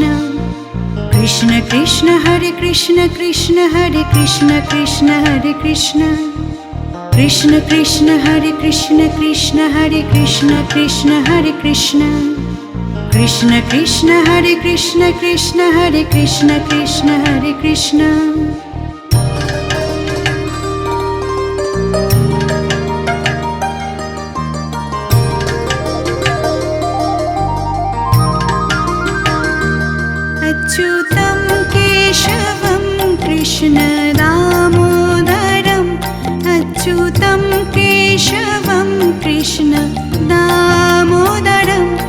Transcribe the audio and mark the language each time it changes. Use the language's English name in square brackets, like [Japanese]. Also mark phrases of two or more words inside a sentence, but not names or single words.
[Sanskrit] কৃষ্ণ কৃষ্ণ হরে কৃষ্ণ, কৃষ্ণ হরে কৃষ্ণ, কৃষ্ণ হরে কৃষ্ণ। কৃষ্ণ কৃষ্ণ হরে কৃষ্ণ, কৃষ্ণ হরে কৃষ্ণ, কৃষ্ণ হরে কৃষ্ণ। কৃষ্ণ কৃষ্ণ হরে কৃষ্ণ, কৃষ্ণ হরে কৃষ্ণ, কৃষ্ণ হরে কৃষ্ণ। अच्युतं केशवं कृष्ण दामोदरम्, अच्युतं केशवं कृष्ण दामोदरं।